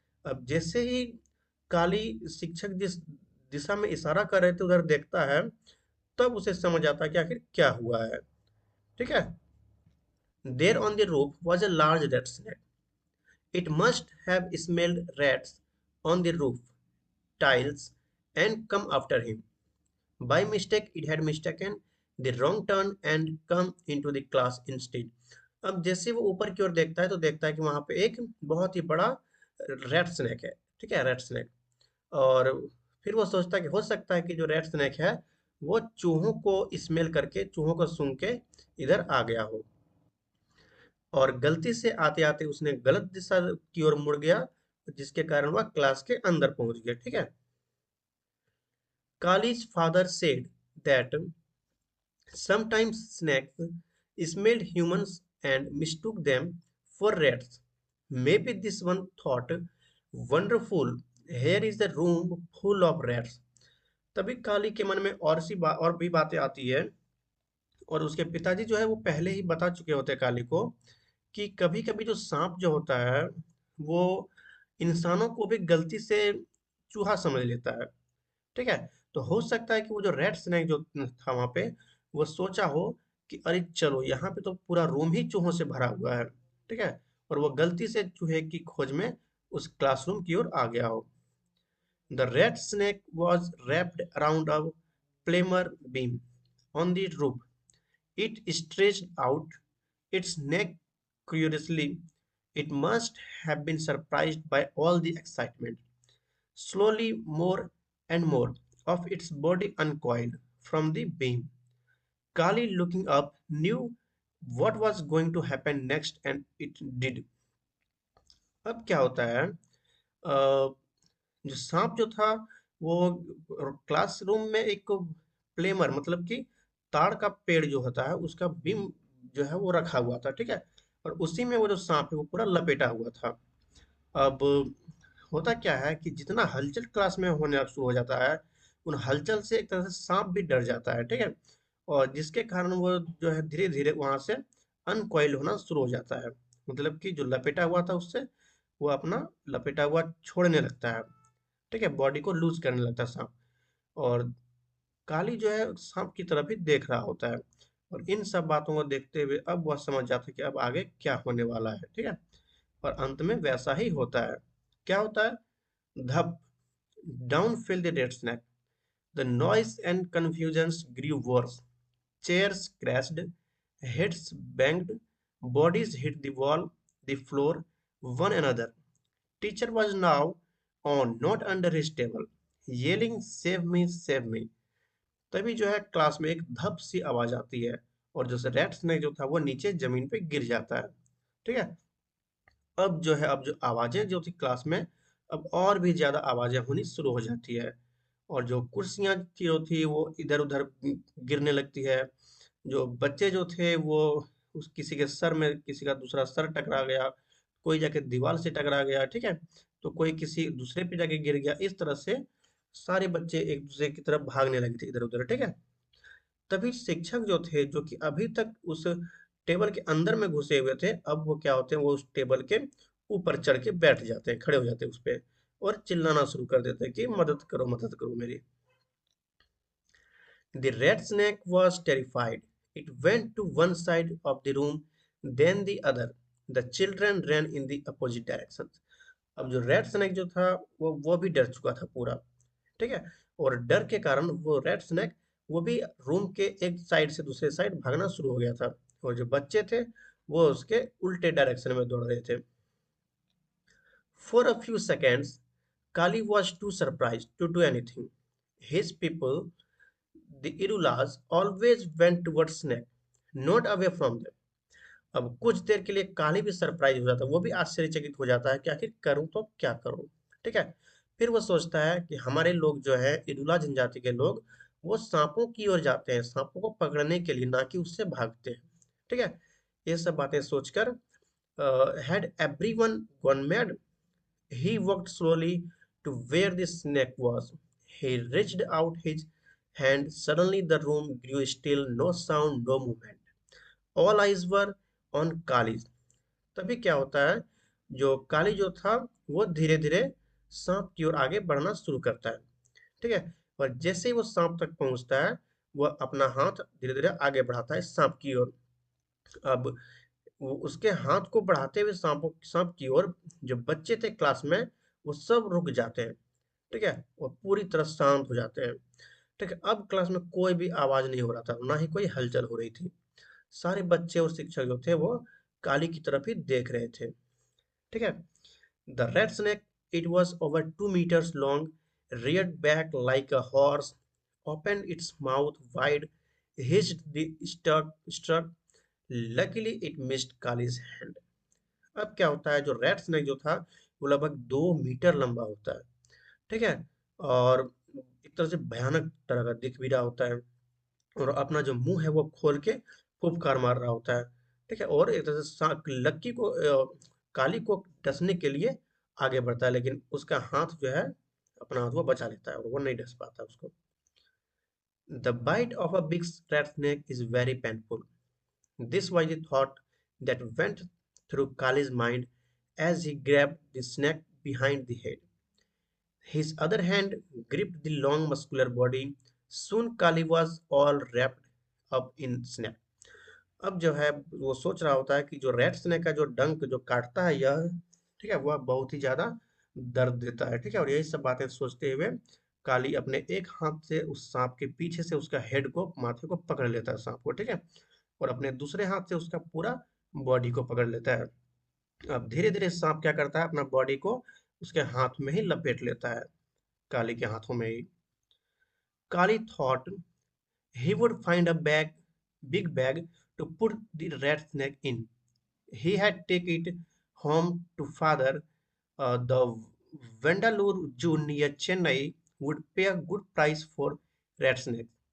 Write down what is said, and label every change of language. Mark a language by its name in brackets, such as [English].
[Hindi] अब जैसे ही काली शिक्षक जिस दिशा में इशारा कर रहे थे उधर देखता है तब उसे समझ आता है कि आखिर क्या हुआ है। ठीक है। [English] There on the roof was a large red snake. It must have smelled rats on the roof tiles and come after him. By mistake, it had mistaken the wrong turn and come into the class instead. [Hindi] अब जैसे वो ऊपर की ओर देखता है तो देखता है कि वहां पे एक बहुत ही बड़ा रेड स्नेक है। ठीक है। Red snake. और फिर वो सोचता है कि हो सकता है कि जो रेड स्नेक है वो चूहों को स्मेल करके चूहों को सूंघ के इधर आ गया हो और गलती से आते आते उसने गलत दिशा की ओर मुड़ गया जिसके कारण वह क्लास के अंदर पहुंच गया। ठीक है। [English] Kali's father said that sometimes snakes smelled humans and mistook them for rats. Maybe this one thought, wonderful, here is a room full of rats. [Hindi] तभी काली के मन में और भी बातें आती है और उसके पिताजी जो है वो पहले ही बता चुके होते हैं काली को कि कभी-कभी जो सांप जो होता है वो इंसानों को भी गलती से चूहा समझ लेता है। ठीक है। तो हो सकता है कि वो जो रेड स्नेक जो था वहां पे वो सोचा हो कि अरे चलो यहाँ पे तो पूरा रूम ही चूहों से भरा हुआ है। ठीक है। और वो गलती से चूहे की खोज में उस क्लासरूम की ओर आ गया हो। [English] The red snake was wrapped around a plumber beam on the roof. It stretched out its neck curiously. It must have been surprised by all the excitement. Slowly, more and more of its body uncoiled from the beam. Kali, looking up, knew what was going to happen next, and it did. [Hindi] अब क्या होता है? जो सांप जो था वो classroom में एक प्लेमर मतलब कि ताड़ का पेड़ जो होता है उसका बीम जो है वो रखा हुआ था। ठीक है। और उसी में वो जो सांप है वो पूरा लपेटा हुआ था। अब होता क्या है कि जितना हलचल क्लास में होने शुरू हो जाता है उन हलचल से एक तरह से सांप भी डर जाता है। ठीक है। और जिसके कारण वो जो है धीरे धीरे वहां से अनकॉइल होना शुरू हो जाता है। मतलब कि जो लपेटा हुआ था उससे वो अपना लपेटा हुआ छोड़ने लगता है। ठीक है। बॉडी को लूज करने लगता है सांप। और काली जो है सांप की तरफ ही देख रहा होता है और इन सब बातों को देखते हुए अब वह समझ जाता है कि अब आगे क्या होने वाला है। ठीक है। और अंत में वैसा ही होता है। क्या होता है? धप! [English] Down fell the red snake. The noise and confusion grew worse. Chairs crashed, heads banged, bodies hit the wall, the floor, one another. Teacher was now on, not under his table, yelling, "Save me, save me." [Hindi] तभी जो है class में एक धप सी आवाज आती है और जो रेड स्नेक जो था वो नीचे जमीन पे गिर जाता है। ठीक है। अब जो है अब जो आवाजें जो थी क्लास में अब और भी ज्यादा आवाजें होनी शुरू हो जाती है और जो कुर्सियां थी जो थी वो इधर उधर गिरने लगती है। जो बच्चे जो थे वो उस किसी के सर में किसी का दूसरा सर टकरा गया, कोई जाके दीवार से टकरा गया। ठीक है। तो कोई किसी दूसरे पे जाके गिर गया। इस तरह से सारे बच्चे एक दूसरे की तरफ भागने लगे थे इधर उधर, ठीक है। तभी शिक्षक जो थे, जो कि अभी तक उस टेबल के अंदर में घुसे हुए थे, अब वो क्या होते हैं, वो उस टेबल के ऊपर चढ़ के बैठ जाते हैं, खड़े हो जाते हैं उस पे, और चिल्लाना शुरू कर देते हैं कि मदद करो मेरी। [English] The red snake was terrified. It went to one side of the room, then the other. The children ran in the opposite directions. [Hindi] अब जो रेड स्नेक जो था, वो भी डर चुका था पूरा, ठीक है। और डर के कारण वो रेड स्नेक, वो भी रूम के एक साइड से दूसरे साइड भागना शुरू हो गया था। और जो बच्चे थे, वो उसके उल्टे डायरेक्शन में दौड़ रहे थे। [English] For a few seconds, Kali was too surprised to do anything. His people, the Irulas, always went towards Snake, not away from them. [Hindi] अब कुछ देर के लिए काली भी सरप्राइज हो जाता है, वो भी आश्चर्यचकित हो जाता है कि आखिर करूं तो क्या करूं, ठीक है। फिर वो सोचता है कि हमारे लोग जो है, इरुला जनजाति के लोग, वो सांपों की ओर जाते हैं, सांपों को पकड़ने के लिए, ना कि उससे भागते हैं, ठीक है। ये सब बातें सोचकर, [English] Had everyone gone mad, he walked slowly to where the snake was. He reached out his hand. Suddenly the room grew still, no sound, no movement. All eyes were on Kali. [Hindi] तभी क्या होता है, जो काली जो था, वो धीरे धीरे सांप की ओर आगे बढ़ना शुरू करता है, ठीक है। और जैसे ही वो सांप तक पहुंचता है, वह अपना हाथ धीरे धीरे आगे बढ़ाता है सांप की ओर। अब वो उसके हाथ को बढ़ाते हुए सांप की ओर जो बच्चे थे क्लास में, वो सब रुक जाते हैं, ठीक है, और पूरी तरह शांत हो जाते हैं, ठीक है। अब क्लास में कोई भी आवाज नहीं हो रहा था, ना ही कोई हलचल हो रही थी। सारे बच्चे और शिक्षक जो थे, वो काली की तरफ ही देख रहे थे, ठीक है। [English] The red snake, it was over 2 meters long, reared back like a horse, opened its mouth wide, hissed the struck. Luckily it missed Kali's hand. [Hindi] अब क्या होता है, जो रेड स्नेक जो था, वो लगभग 2 मीटर लंबा होता है, ठीक है। और एक तरह से भयानक तरह का दिख भी रहा होता है, और अपना जो मुंह है वो खोल के फुफकार मार रहा होता है, ठीक है। और एक तरह से लक्की को, काली को डसने के लिए आगे बढ़ता है, लेकिन उसका हाथ जो है, अपना हाथ वो बचा लेता है, और वो नहीं डस पाता उसको। [English] The bite of a big red snake is very painful. This was the thought that went through Kali's mind as he grabbed the snake behind the head. His other hand gripped the long muscular body. Soon Kali was all wrapped up in snake. [Hindi] अब जो है, वो सोच रहा होता है कि जो रेड स्नेक का जो डंक जो काटता है यह, ठीक है, वह बहुत ही ज्यादा दर्द देता है, ठीक है। और यही सब बातें सोचते हुए काली अपने एक हाथ से उस सांप के पीछे से उसका हेड को, माथे को पकड़ लेता है सांप को, ठीक है। और अपने दूसरे हाथ से उसका पूरा बॉडी को पकड़ लेता है। अब धीरे धीरे सांप क्या करता है, अपना बॉडी को उसके हाथ में ही लपेट लेता है, काली के हाथों में ही। [English] Kali thought he would find a big bag to put the rat snake in. He had take it home to father. The Vandalur Zoo near Chennai would pay a good price for rat snake.